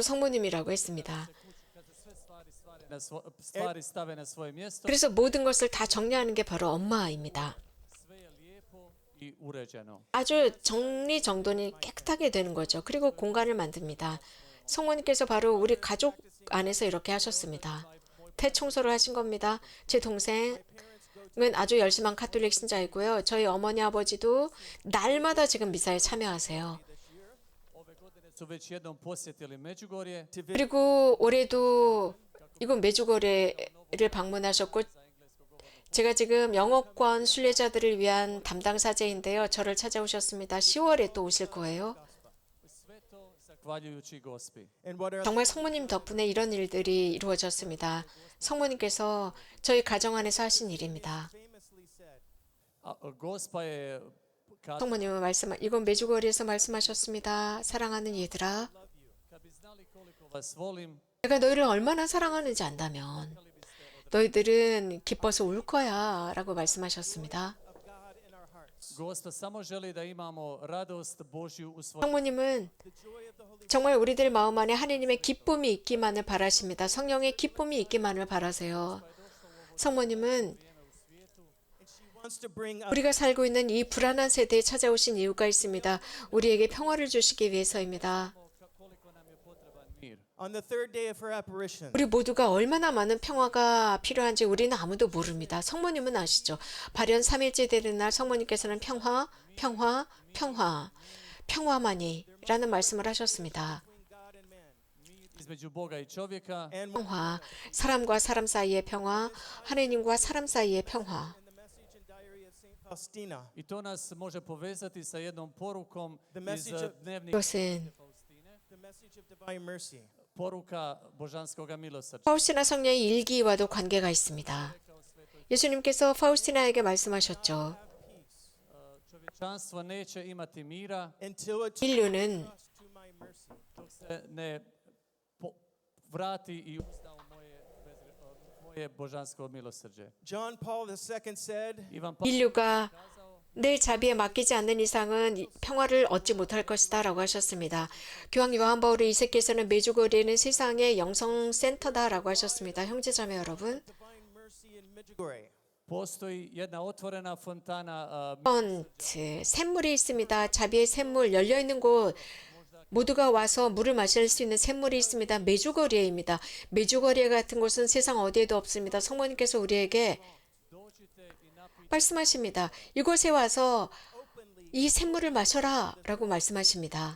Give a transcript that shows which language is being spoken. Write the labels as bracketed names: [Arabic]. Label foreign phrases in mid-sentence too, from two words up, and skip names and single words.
[Croatian] kad se sve stvari stvaraju stvari stave na svoje mjesto, [Korean] 그래서 모든 것을 다 정리하는 게 바로 엄마입니다. [Croatian] sve je lijepo i uređeno. [Korean] 아주 정리정돈이 깨끗하게 되는 거죠. 그리고 공간을 만듭니다. 성모님께서 바로 우리 가족 안에서 이렇게 하셨습니다. 대청소를 하신 겁니다. 제 동생은 아주 열심한 카톨릭 신자이고요. 저희 어머니 아버지도 날마다 지금 미사에 참여하세요. [Croatian] Ove godine su već jednom posjetili Međugorje, [Korean] 그리고 올해도 이곳 메주거래를 방문하셨고 제가 지금 영어권 순례자들을 위한 담당 사제인데요. 저를 찾아오셨습니다. 10월에 또 오실 거예요. [Croatian] sve to zahvaljujući Gospi. [English] And what are [Korean] 정말 성모님 덕분에 이런 일들이 이루어졌습니다. 성모님께서 저희 가정 안에서 하신 일입니다. [English] famously said? [Croatian] Gospa je [Korean] 성모님은 이건 메주거리에서 말씀하셨습니다. 사랑하는 얘들아, [Croatian] kad bi znali koliko vas volim, [Korean] 내가 너희를 얼마나 사랑하는지 안다면 너희들은 기뻐서 울 거야 라고 말씀하셨습니다. [English] Of God in our hearts. [Croatian] Gospa samo želi da imamo radost Božju u svojim. [Korean] 성모님은 [English] The joy of the Holy [Korean] 정말 우리들 마음 안에 하나님의 기쁨이 있기만을 바라십니다. 성령의 기쁨이 있기만을 바라세요. 성모님은 [English] and she wants to bring us [Korean] 우리가 살고 있는 이 불안한 세대에 찾아오신 이유가 있습니다. 우리에게 평화를 주시기 위해서입니다. [Croatian] Koliko nam je potreban mir. [English] on the third day of her apparition. [Korean] 우리 모두가 얼마나 많은 평화가 필요한지 우리는 아무도 모릅니다. 성모님은 아시죠? 발현 3일째 되는 날 성모님께서는 평화, 평화, 평화, 평화만이라는 말씀을 하셨습니다. [English] Between God and man. [Croatian] Između Boga i čovjeka. [English] And [Korean] 평화, 사람과 사람 사이의 평화, 하나님과 사람 사이의 평화. [English] the message and diary of Saint Faustina. [Croatian] I to nas može povezati sa jednom porukom [English] The [Croatian] iz [English] message of- [Croatian] dnevnika [Korean] 이것은 [Croatian] Faustine. [English] The message of divine mercy. [Croatian] Poruka božanskoga milosrđa. [Korean] 파우스티나 성녀의 일기와도 관계가 있습니다. 예수님께서 파우스티나에게 말씀하셨죠. [Croatian] Čovječanstvo neće imati mira [English] Until it [Korean] 인류는 [English] trusts to my mercy. [Croatian] dok se ne vrati i uzda u moje božansko milosrđe. [English] John Paul II said, [Croatian] Ivan Pavle [Korean] 인류가 내 자비에 맡기지 않는 이상은 평화를 얻지 못할 것이다 라고 하셨습니다. 교황 요한 바울 2세께서는 메주거리는 세상의 영성센터다라고 하셨습니다. 형제자매 여러분, [English] divine mercy in Medjugorje. [Croatian] postoji jedna otvorena fontana [Korean] 펀트, 샘물이 있습니다. 자비의 샘물 열려있는 곳 모두가 와서 물을 마실 수 있는 샘물이 있습니다. 메주거리에입니다. 메주거리에 같은 곳은 세상 어디에도 없습니다. 성모님께서 우리에게 말씀하십니다. 이곳에 와서 이 샘물을 마셔라 라고 말씀하십니다.